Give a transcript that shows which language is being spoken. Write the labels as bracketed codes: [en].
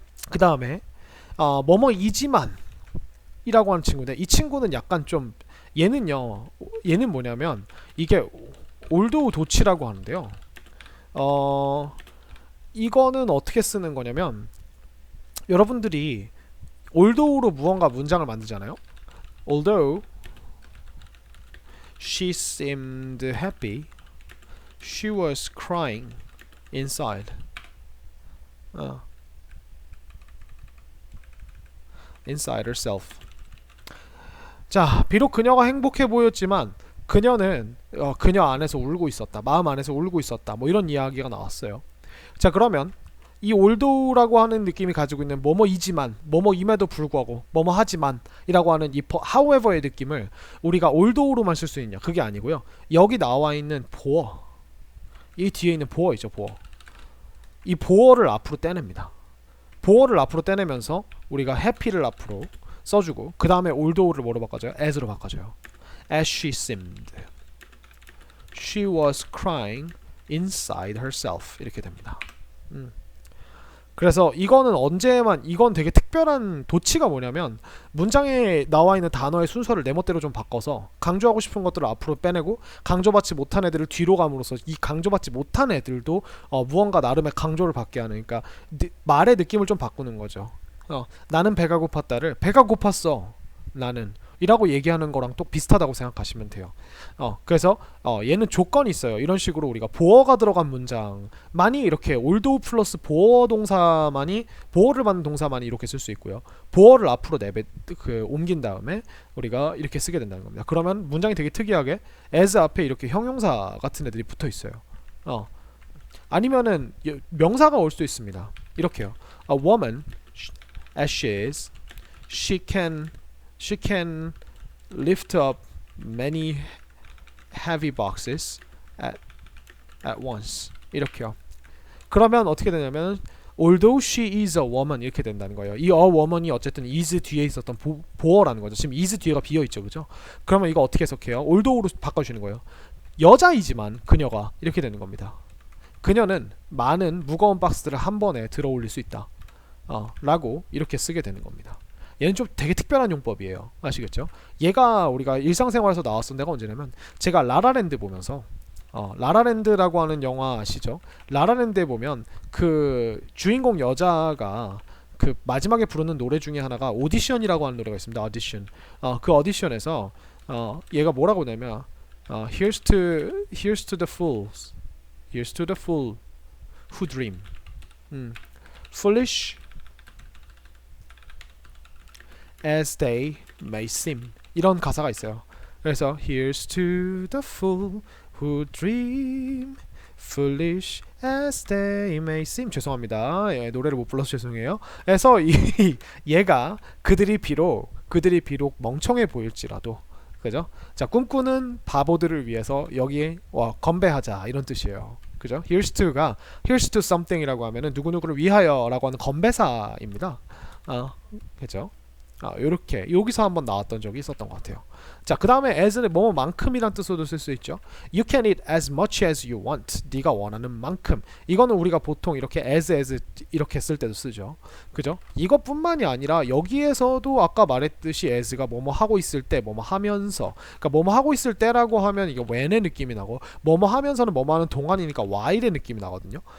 [ko] 그 다음에 뭐뭐이지만 이라고 하는 친구인데 이 친구는 약간 좀 얘는 뭐냐면 이게 올도우 도치라고 하는데요. 이거는 어떻게 쓰는 거냐면 여러분들이 올도우로 무언가 문장을 만들잖아요. [en] Although she seemed happy, she was crying inside. Inside herself. [ko] 자, 비록 그녀가 행복해 보였지만 그녀는 그녀 안에서 울고 있었다. 마음 안에서 울고 있었다. 뭐 이런 이야기가 나왔어요. 자, 그러면 이 올도우라고 하는 느낌이 가지고 있는 뭐뭐이지만 뭐뭐임에도 불구하고 뭐뭐하지만 이라고 하는 이 however의 느낌을 우리가 올도우로만 쓸 수 있냐? 그게 아니고요. 여기 나와 있는 보어, 이 뒤에 있는 보어 있죠, 보어. 이 보어를 앞으로 떼냅니다. 보어를 앞으로 떼내면서 우리가 happy를 앞으로 써주고 그 다음에 올도우를 뭐로 바꿔줘요? as로 바꿔줘요. [en] As she seemed, she was crying inside herself [ko] 이렇게 됩니다. 그래서 이건 되게 특별한 도치가 뭐냐면 문장에 나와 있는 단어의 순서를 내 멋대로 좀 바꿔서 강조하고 싶은 것들을 앞으로 빼내고 강조받지 못한 애들을 뒤로 감으로써 이 강조받지 못한 애들도 무언가 나름의 강조를 받게 하는, 그러니까 말의 느낌을 좀 바꾸는 거죠. 나는 배가 고팠다를 배가 고팠어. 나는 이라고 얘기하는 거랑 또 비슷하다고 생각하시면 돼요. 그래서 얘는 조건이 있어요. 이런 식으로 우리가 보어가 들어간 문장만이 이렇게 올도우 플러스 보어 동사만이 보어를 받는 동사만이 이렇게 쓸 수 있고요. 보어를 앞으로 옮긴 다음에 우리가 이렇게 쓰게 된다는 겁니다. 그러면 문장이 되게 특이하게 as 앞에 이렇게 형용사 같은 애들이 붙어 있어요. 아니면은 명사가 올 수도 있습니다. 이렇게요. [en] A woman as she is, she can lift up many heavy boxes at once. [ko] 이렇게요. 그러면 어떻게 되냐면 [en] although she is a woman [ko] 이렇게 된다는 거예요. 이 a woman이 어쨌든 is 뒤에 있었던 보어라는 거죠. 지금 is 뒤에가 비어 있죠, 그죠? 그러면 이거 어떻게 해석해요? although로 바꿔주는 거예요. 여자이지만 그녀가 이렇게 되는 겁니다. 그녀는 많은 무거운 박스들을 한 번에 들어 올릴 수 있다. 라고 이렇게 쓰게 되는 겁니다. 얘는 좀 되게 특별한 용법이에요. 아시겠죠? 얘가 우리가 일상생활에서 나왔던 데가 언제냐면 제가 라라랜드 보면서 라라랜드라고 하는 영화 아시죠? 라라랜드에 보면 그 주인공 여자가 그 마지막에 부르는 노래 중에 하나가 오디션이라고 하는 노래가 있습니다. 오디션. 그 오디션에서 얘가 뭐라고 하냐면 [en] Here's to the fools. Here's to the fool who dream. Foolish as they may seem. [ko] 이런 가사가 있어요. [en] 그래서 Here's to the fool who dream, foolish as they may seem. [ko] 죄송합니다. 예, 노래를 못 불러서 죄송해요. 그래서 얘가 그들이 비록 멍청해 보일지라도, 그죠? 자, 꿈꾸는 바보들을 위해서 여기에 건배하자 이런 뜻이에요. 그죠? Here's to something이라고 하면은 누구누구를 위하여라고 하는 건배사입니다. 그죠? 요렇게 여기서 한번 나왔던 적이 있었던 것 같아요. 자, 그 다음에 as는 뭐만큼이란 뜻으로도 쓸 수 있죠. [en] You can eat as much as you want. [ko] 네가 원하는 만큼. 이거는 우리가 보통 이렇게 as 이렇게 쓸 때도 쓰죠. 그죠? 이것뿐만이 아니라 여기에서도 아까 말했듯이 as가 뭐뭐 하고 있을 때, 뭐뭐 하면서. 그러니까 뭐뭐 하고 있을 때라고 하면 이게 when의 느낌이 나고, 뭐뭐 하면서는 뭐뭐 하는 동안이니까 while의 느낌이 나거든요.